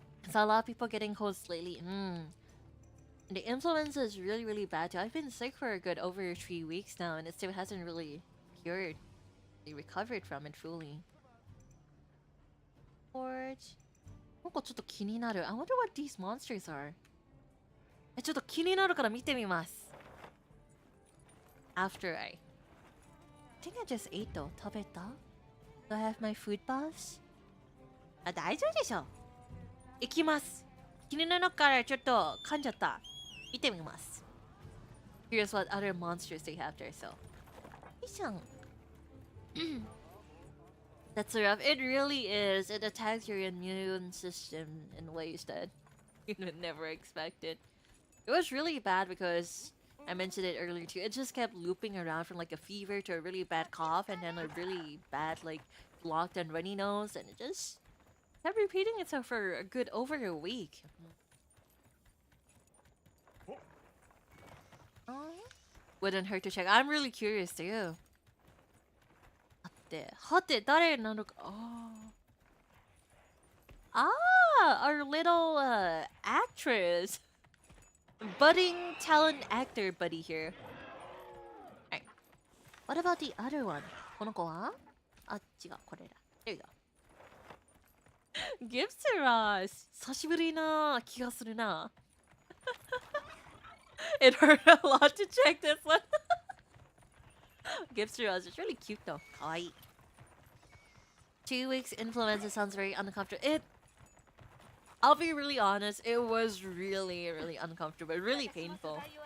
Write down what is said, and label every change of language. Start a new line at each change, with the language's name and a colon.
English: Saw a lot of people getting colds lately. The influenza is really, really bad too. I've been sick for a good over 3 weeks now, and it still hasn't really cured. Recovered from it fully. Forge.
Japanese: なんかちょっと気になる.
English: I wonder what these monsters are.
Japanese: ちょっと気になるから見てみます.
English: After I think I just ate though.
Japanese: 食べた?
English: Do I have my food pass?
Japanese: 大丈夫でしょ.行きます. 気になるからちょっと噛んじゃった. 見てみます.
English: Here's what other monsters they have there. So,
Japanese: よいしょ.
English: That's rough. It really is. It attacks your immune system in ways that you would never expect it. It was really bad because I mentioned it earlier too. It just kept looping around from like a fever to a really bad cough and then a really bad like blocked and runny nose, and it just kept repeating itself for a good over a week. Wouldn't hurt to check. I'm really curious too.
Japanese: はて誰なのか?
English: Our little actress. Budding talent actor buddy here. Alright. What about the other one?
Japanese: この子は?違う、これだ.
English: There you go. Gifts to us.
Japanese: 久しぶりな気がするな.
English: It hurt a lot to check this one. Gifts to us. It's really cute though. Kawaii. 2 weeks influenza sounds very uncomfortable. I'll be really honest, it was really, really uncomfortable, really painful.